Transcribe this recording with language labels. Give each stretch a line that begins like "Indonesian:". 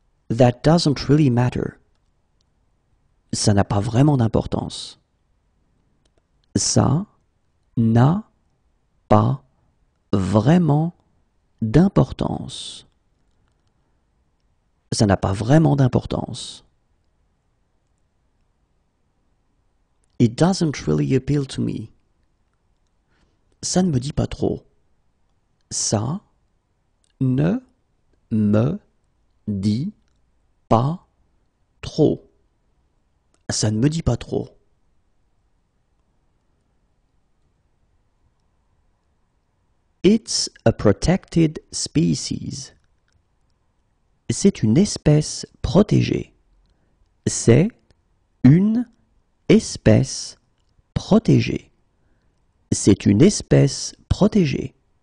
English: That doesn't really matter.
French: Ça n'a pas vraiment d'importance. Ça n'a pas vraiment d'importance. Ça n'a pas vraiment d'importance.
English: It doesn't really appeal to me.
French: Ça ne me dit pas trop. Ça ne me dit pas trop. Ça ne me dit pas trop.
English: It's a protected species.
French: C'est une espèce protégée. C'est une espèce protégée. C'est une espèce protégée.